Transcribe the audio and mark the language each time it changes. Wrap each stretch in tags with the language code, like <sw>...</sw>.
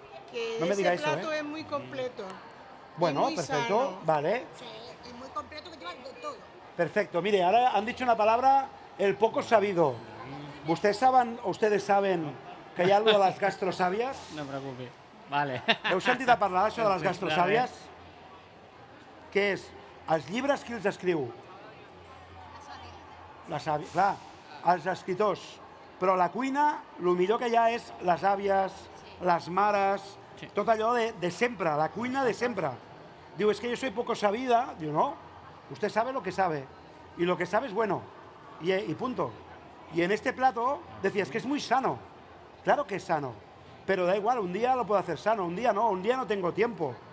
<es>que No me diga ese eso, plato es muy completo. Bueno, muy perfecto, sano. vale. Sí, y muy completo que lleva de todo. Perfecto. Mire, ahora han dicho una palabra, el poco sabido. ¿Ustedes saben que</es> <ca>hi ha</ca> <es>algo</es> <ca>de les gastrosàvies? No em preocupi. Vale. Heu sentit a parlar d'això de les gastrosàvies? Què és? Els llibres qui els escriu? Les àvies, clar, els escriptors. Però la cuina, el millor que hi ha és les àvies, les mares, tot allò de sempre, la cuina de sempre.</ca> <es>Diu, es que yo soy poco sabida. Diu, no, usted sabe lo que sabe. Y lo que sabe es bueno. Y punto. Y en este plato decía, es que es muy sano. Claro que es sano. Pero da igual, un día lo puedo hacer sano, un día no tengo tiempo.</es>